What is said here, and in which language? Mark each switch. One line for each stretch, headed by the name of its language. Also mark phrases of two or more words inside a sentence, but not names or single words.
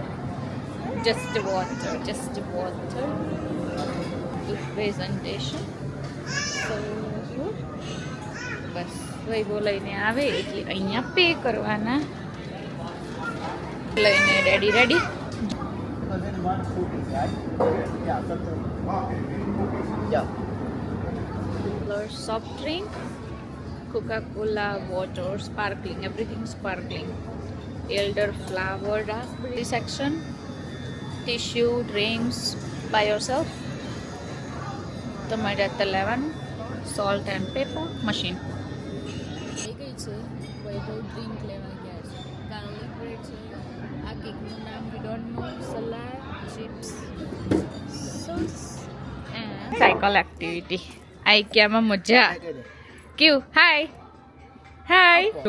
English: just water, just water. presentation so good.
Gujarati: બસ વૈભવ લઈને આવે એટલે અહીંયા પે કરવાના. લઈને રેડી રેડી.
English: Soft drink, Coca-Cola, water, sparkling, everything sparkling. Elderflower, raspberry section, tissue, drinks by yourself.
Gujarati: તમારે અત્યારે લેવાનું.
English: Salt and pepper machine.
Gujarati: થઈ ગઈ છે. વૈભવ ડ્રિંક લેવા ગયા છે. ગાર્લિક બ્રેડ છે. આ કેકનું નામ
English: we don't know. salad, chips, sauce and cycle activity.
Gujarati: આઈકિયામાં મજા. ક્યુ હાય હાય.